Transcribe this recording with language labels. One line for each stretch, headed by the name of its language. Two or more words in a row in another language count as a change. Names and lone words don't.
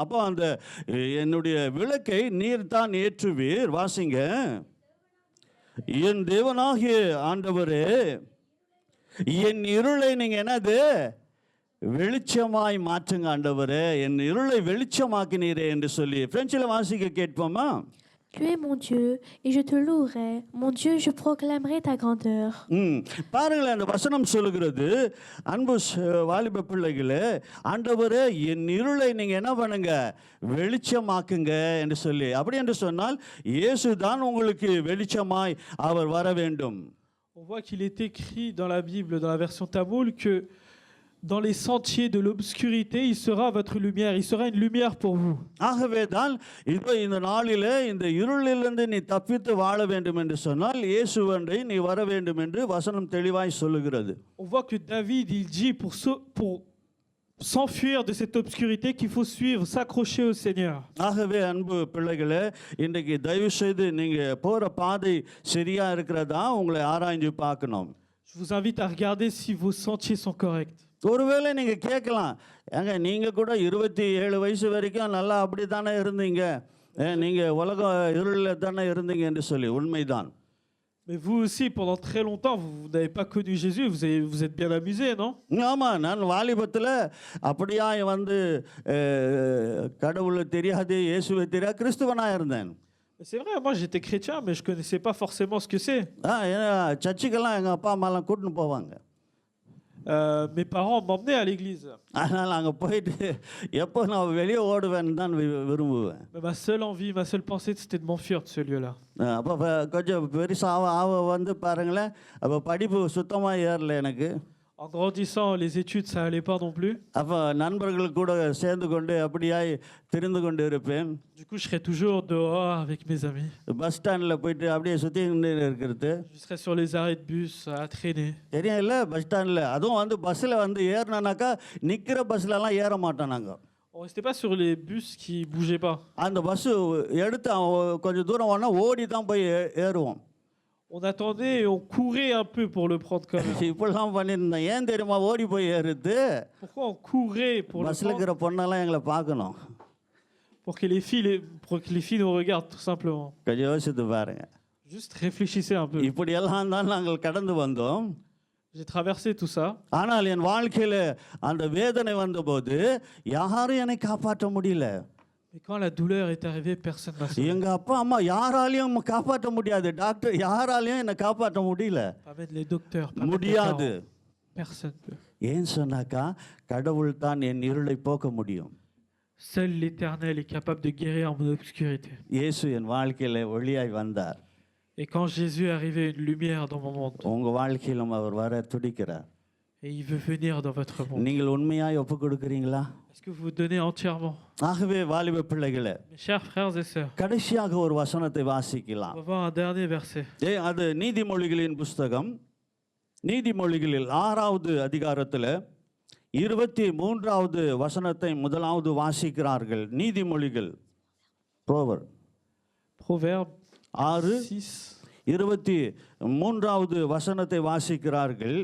Tamil: அப்போ அந்த என்னுடைய விளக்கை நீர் தான் ஏற்றுவீர். வாசிங்க. என் தேவனாகிய ஆண்டவரே, என் இருளை நீங்க என்னது வெளிச்சமாய் மாற்றுங்க ஆண்டவரே, என் இருளை வெளிச்சமாக்கினீரே என்று சொல்லி பிரெஞ்சில் வாசிக்க கேட்போமா?
French: Tu es mon Dieu et je te louerai. Mon Dieu, je proclamerai ta grandeur.
Tamil: பாருங்களேன், அந்த வசனம் சொல்லுகிறது, அன்பு வாலிப பிள்ளைகளே, ஆண்டவரே என் இருளை நீங்க என்ன பண்ணுங்க, வெளிச்சமாக்குங்க என்று சொல்லி. அப்படி என்று சொன்னால் இயேசு தான் உங்களுக்கு வெளிச்சமாய் அவர் வர வேண்டும்.
French: On voit qu'il est écrit dans la Bible, dans la version Tamoul, que dans les sentiers de l'obscurité, il sera votre lumière, il sera une lumière pour vous.
Tamil: ஆகவே தான் இதோ இந்த நாளிலே இந்த இருளிலிருந்து நீ தப்பித்து வாழ வேண்டும் என்று சொன்னால் இயேசுவண்டை நீ வர வேண்டும் என்று வசனம் தெளிவாய் சொல்லுகிறது.
French: On voit que David, il dit pour s'enfuir de cette obscurité qu'il faut suivre, s'accrocher au Seigneur.
Tamil: ஆகவே அன்பு பிள்ளைகளே, இன்றைக்கு தயவு செய்து நீங்க போற பாதை சரியா இருக்கிறதா உங்களை ஆராய்ஞ்சு பார்க்கணும்.
French: Je vous invite à regarder si vos sentiers sont corrects.
Tamil: ஒருவேளை நீங்க கேட்கலாம், ஏங்க நீங்க கூட 27 வயசு வரைக்கும் நல்லா அப்படி தானே இருந்தீங்க, நீங்க உலக இருளில் தானே இருந்தீங்க என்று சொல்லி. உண்மைதான்.
French: Mais vous aussi, pendant très longtemps, vous n'avez pas connu Jésus, vous êtes bien amusé, non?
Tamil: ஆமா, நான் வாலிபத்தில் அப்படியா வந்து கடவுளை தெரியாது, இயேசுவை தெரியாது, கிறிஸ்துவனாக இருந்தேன்.
French: C'est vrai, moi j'étais chrétien, mais je ne connaissais pas forcément ce que c'est.
Tamil: சர்ச்சுக்கெல்லாம் எங்கள் அப்பா அம்மாலாம் கூட்டின்னு போவாங்க.
French: Mes parents m'emmenaient à l'église.
Tamil: அதனால் அங்கே போயிட்டு எப்போ நான் வெளியே ஓடுவேன்னு தான் விரும்புவேன்.
French: Mais ma seule envie, ma seule pensée, c'était de m'enfuir de ce lieu-là.
Tamil: அப்போ கொஞ்சம் பெருசாக வந்து பாருங்களேன், அப்போ படிப்பு சுத்தமாக ஏறல எனக்கு.
French: En grandissant, les études, ça allait pas non plus.
Tamil: அப்போ நண்பர்கள் கூட சேர்ந்து கொண்டு அப்படியாய் திரிந்து கொண்டு இருப்பேன்.
French: Du coup, je serais toujours dehors avec mes amis.
Tamil: பஸ் ஸ்டாண்டில் போயிட்டு அப்படியே சுற்றி இருக்கிறது.
French: Je serais sur les arrêts de bus à traîner.
Tamil: தெரியும் இல்லை, பஸ் ஸ்டாண்டில் அதுவும் வந்து பஸ்ஸில் வந்து ஏறினாக்கா நிற்கிற பஸ்லலாம் ஏற மாட்டோம் நாங்கள்.
French: On restait pas sur les bus qui bougeaient pas.
Tamil: அந்த பஸ்ஸு எடுத்து கொஞ்சம் தூரம் ஓடனா ஓடி தான் போய் ஏறுவோம்.
French: On attendait et on courait un peu pour le prendre quand même.
Tamil: இப்படிலாம் பண்ணியிருந்தேன். ஏன் தெரியுமா ஓடி போய் ஏறுது?
French: Pourquoi on courait pour le
Tamil: பஸ்ஸில்
French: prendre?
Tamil: இருக்கிற பொண்ணெல்லாம் எங்களை பார்க்கணும்.
French: Pour que les filles nous regardent, tout simplement.
Tamil: கொஞ்சம் யோசித்து பாருங்க.
French: Juste réfléchissez un peu.
Tamil: இப்படியெல்லாம் தான் நாங்கள் கடந்து வந்தோம்.
French: J'ai traversé tout ça.
Tamil: ஆனால் என் வாழ்க்கையில் அந்த வேதனை வந்தபோது யாரும் என்னை காப்பாற்ற முடியல.
French: Mais quand la douleur est arrivée, personne m'a sauvé.
Tamil: எங்க அப்பா அம்மா யாராலையும் காப்பாற்ற முடியாது, டாக்டர் யாராலையும் என்னை காப்பாற்ற முடியல.
French: Pas même les docteurs, pas même les
Tamil: முடியாது.
French: parents. Personne peut.
Tamil: ஏன் சொன்னாக்கா கடவுள் தான் என் இருளை போக்க முடியும்.
French: Seul l'Éternel est capable de guérir mon obscurité.
Tamil: இயேசு என் வாழ்க்கையில ஒளியாய் வந்தார்.
French: Et quand Jésus est arrivé, une lumière dans mon monde.
Tamil: உங்க வாழ்க்கையிலும் அவர் வர துடிக்கிறார்.
French: Et il veut venir dans votre monde.
Tamil: நீங்கள் உண்மையாய் ஒப்பு கொடுக்கிறீங்களா?
French: Est-ce que vous vous donnez entièrement?
Tamil: ஆகவே வாலிப பிள்ளைகளே,
French: Mes chers frères et sœurs,
Tamil: கடைசியாக ஒரு வசனத்தை வாசிக்கலாம்.
French: on va voir un dernier verset.
Tamil: அது நீதிமொழிகளின் புஸ்தகம், நீதிமொழிகளில் 6வது அதிகாரத்தில் 23வது வசனத்தை முதலாவது வாசிக்கிறார்கள். நீதிமொழிகள், Proverbe 6:23வது வசனத்தை வாசிக்கிறார்கள்.